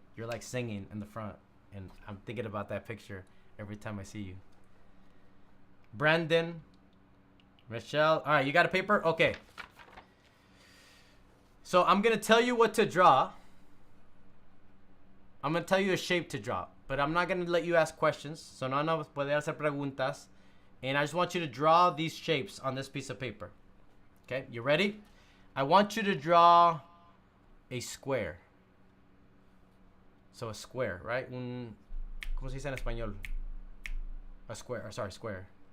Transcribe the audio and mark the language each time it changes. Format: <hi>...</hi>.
<en>You're like singing in the front, and I'm thinking about that picture every time I see you. Brandon, Michelle. All right, you got a paper? Okay. So I'm going to tell you what to draw. I'm going to tell you a shape to draw. But I'm not going to let you ask questions.</en> <es>So no nos puede hacer preguntas.</es> <en>And I just want you to draw these shapes on this piece of paper. Okay, you ready? I want you to draw a square. So a square, right?</en> <es>¿Cómo se dice en español?</es> <en>A square, sorry, square.</en>